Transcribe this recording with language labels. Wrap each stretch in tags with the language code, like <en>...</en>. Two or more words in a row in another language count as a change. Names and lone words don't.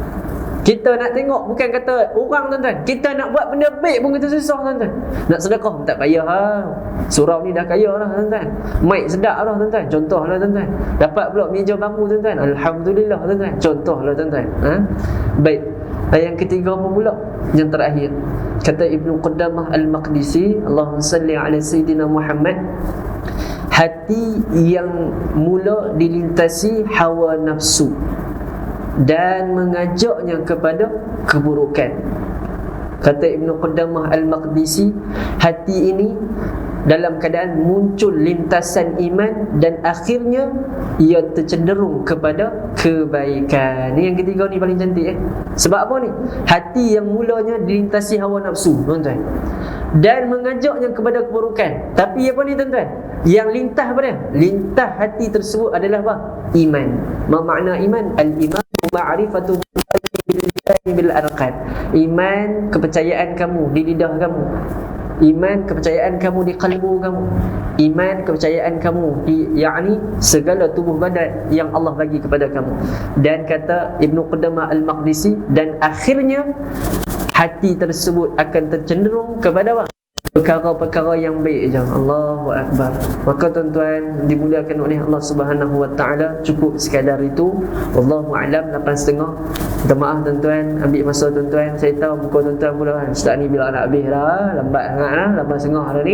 <ms>Kita nak tengok, bukan kata orang tuan-tuan, kita nak buat benda baik pun kita susah tuan-tuan. Nak sedekah tak payah lah. Surau ni dah kaya lah tuan-tuan. Mic sedap lah tuan-tuan. Contohlah tuan-tuan. Dapat pula meja bambu tuan-tuan. Alhamdulillah tuan-tuan. Contohlah tuan-tuan. Baik. Yang ketiga apa pula? Yang terakhir. Kata Ibnu Qudamah Al-Maqdisi,</ms> <ar>اللهم صل على سيدنا محمد,</ar> <ms>hati yang mula dilintasi hawa nafsu dan mengajaknya kepada keburukan. Kata Ibnu Qudamah Al-Maqdisi, hati ini dalam keadaan muncul lintasan iman dan akhirnya ia tercenderung kepada kebaikan. Ini yang ketiga ni paling cantik Sebab apa ni? Hati yang mulanya dilintasi hawa nafsu tuan-tuan, dan mengajaknya kepada keburukan. Tapi apa ni tuan-tuan? Yang lintah apa dia? Lintah hati tersebut adalah apa? Iman. Ma makna iman?</ms> <ar>الإيمان معرفة بالله بالأرقد.</ar> <ms>Iman, kepercayaan kamu di lidah kamu. Iman kepercayaan kamu di kalbu kamu. Iman kepercayaan kamu di yakni segala tubuh badan yang Allah bagi kepada kamu. Dan kata Ibnu Qudamah Al-Maqdisi, dan akhirnya hati tersebut akan tercenderung kepada apa? Perkara-perkara yang baik je.</ms> <ar>الله أكبر.</ar> <ms>Maka tuan-tuan dimuliakan oleh Allah</ms> <ar>سبحانه وتعالى,</ar> <ms>cukup sekadar itu.</ms> <ar>والله أعلم. 8.30.</ar> <ms>Minta maaf tuan-tuan, ambil masa tuan-tuan. Saya tahu muka tuan-tuan pula ustaz ni bila nak habis dah, lambat sangat dah, 8.30 dah ni.</ms>